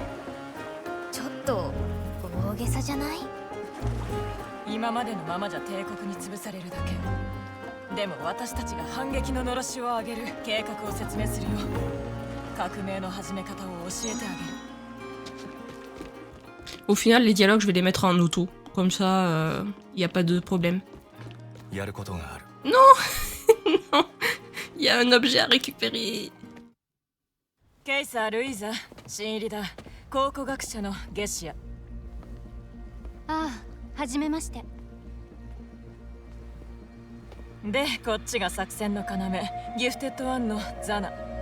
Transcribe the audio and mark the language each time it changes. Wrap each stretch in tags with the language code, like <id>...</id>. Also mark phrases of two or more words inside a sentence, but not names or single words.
<ja>ちょっと大げさじゃない？今までのままじゃ帝国に潰されるだけ。でも私たちが反撃ののろしを上げる計画を説明するよ。革命の始め方を教えてあげる。</ja> <fr>Au final, les dialogues, je vais les mettre en auto. Comme ça, il n'y a pas de problème.</fr> <ja>やることがある。</ja> <fr>Non, il y a un objet à récupérer.</fr> <ja>ケイサー・ルイーザ、新入りだ。考古学者のゲシア。ああ、はじめまして。で、こっちが作戦の要、ギフテッドワンのザナ。</ja>